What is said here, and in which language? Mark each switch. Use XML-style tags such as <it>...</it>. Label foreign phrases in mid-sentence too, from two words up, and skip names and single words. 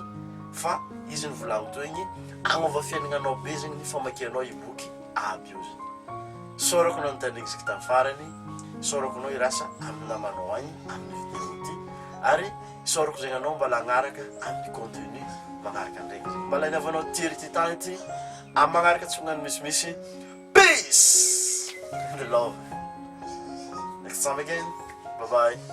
<mg>Fa izy ny volagno to igny agnova fiaignanao be zegny ny famakianao i boky aby io zegny. Sorako nao nitandrikiziky tamin'ny farany, sorako nao irasa amin'ny namanao agny amin'ny vidéo ty, ary sorako zegny anao mbola agnaraka amin'ny contenu magnaraka ndraiky zegny. Mbola inavanao tiry ty tany ty amin'ny magnaraka tsy magnano misimisy.</mg> <en>Peace and love. Next time again. Bye bye.</en>